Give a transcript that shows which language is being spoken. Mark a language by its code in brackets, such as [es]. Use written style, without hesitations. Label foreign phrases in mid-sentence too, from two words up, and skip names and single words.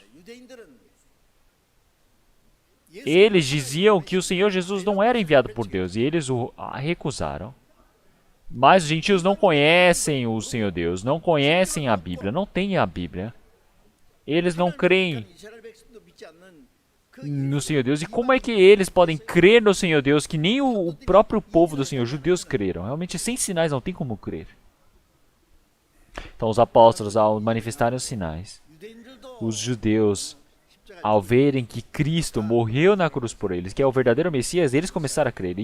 [ko] 유대인들은 [pt] eles diziam que o Senhor Jesus não era enviado por Deus e eles o recusaram. Mas os gentios não conhecem o Senhor Deus, não conhecem a Bíblia, não têm a Bíblia. Eles não creem [ko] 이스라엘 백성도 믿지 않는 [pt] no Senhor Deus. E como é que eles podem crer no Senhor Deus que nem o próprio povo do Senhor, judeus, creram? Realmente, sem sinais não tem como crer. Então, os apóstolos, ao manifestarem os sinais, [ko] 유대인들도 [pt] os judeus, ao verem que Cristo morreu na cruz por eles, que é o verdadeiro Messias, eles começaram a crer.